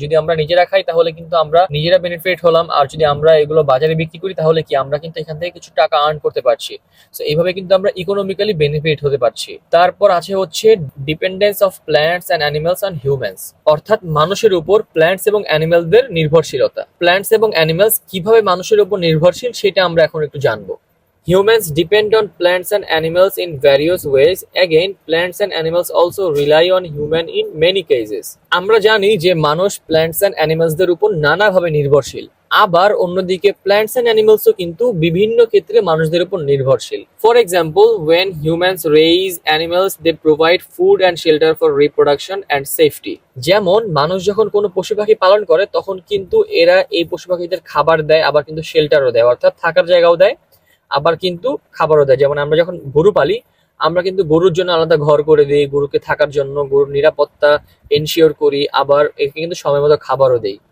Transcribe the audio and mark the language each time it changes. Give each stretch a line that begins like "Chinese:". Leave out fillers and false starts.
Bangla: যদি আমরা নিজেরা খাই তাহলে কিন্তু আমরা নিজেরা বেনিফিট হলাম, আর যদি আমরা এগুলো বাজারে বিক্রি করি তাহলে কি আমরা কিন্তু এখান থেকে কিছু টাকা আর্ন করতে পারছি। সো এইভাবে কিন্তু আমরা ইকোনমিক্যালি বেনিফিট হতে পারছি। তারপর আছে হচ্ছে
English: dependence of plants and animals on humans,
Bangla: অর্থাৎ মানুষের উপর প্ল্যান্টস এবং অ্যানিমালদের নির্ভরশীলতা। প্ল্যান্টস এবং অ্যানিমালস কিভাবে মানুষের উপর নির্ভরশীল সেটা আমরা এখন একটু জানবো।
English: Humans depend on plants and animals in various ways. Again, plants and animals also rely on human in many cases.
Bangla: আমরা জানি যে মানুষ প্ল্যান্টস অ্যান্ড অ্যানিমালসদের উপর নানাভাবে নির্ভরশীল। আবার অন্যদিকে প্ল্যান্টস অ্যান্ড অ্যানিমালসও কিন্তু বিভিন্ন ক্ষেত্রে মানুষদের উপর নির্ভরশীল।
English: For example, when humans raise animals, they provide food and shelter for reproduction and safety.
Bangla: যেমন মানুষ যখন কোনো পশু পাখি পালন করে তখন কিন্তু এরা এই পশু পাখিদের খাবার দেয়, আবার কিন্তু শেল্টারও দেয়, অর্থাৎ থাকার জায়গাও দেয়, আবার কিন্তু খাবারও দেয়। যেমন আমরা যখন গরু পালি, আমরা কিন্তু গরুর জন্য আলাদা ঘর করে দিই, গরুকে থাকার জন্য গরুর নিরাপত্তা এনশিওর করি, আবার একে কিন্তু সময় মতো খাবারও দেই।